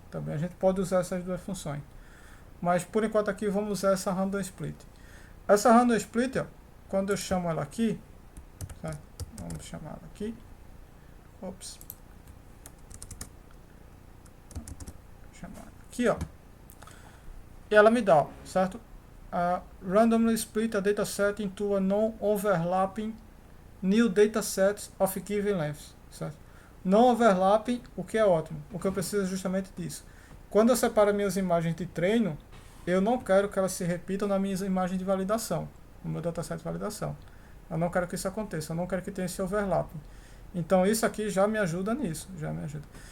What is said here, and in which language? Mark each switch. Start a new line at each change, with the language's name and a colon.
Portuguese: Também a gente pode usar essas duas funções. Mas por enquanto aqui vamos usar essa Random Split. Essa Random Split, quando eu chamo ela aqui, certo? Vamos chamar ela aqui. Ops. Vou chamar ela aqui, E ela me dá, certo?
English: Randomly split a dataset into a non-overlapping new dataset of given length,
Portuguese: certo? Non-overlapping, o que é ótimo. O que eu preciso é justamente disso. Quando eu separo minhas imagens de treino, eu não quero que elas se repitam nas minhas imagens de validação, no meu dataset de validação. Eu não quero que isso aconteça, eu não quero que tenha esse overlapping. Então isso aqui já me ajuda nisso, já me ajuda.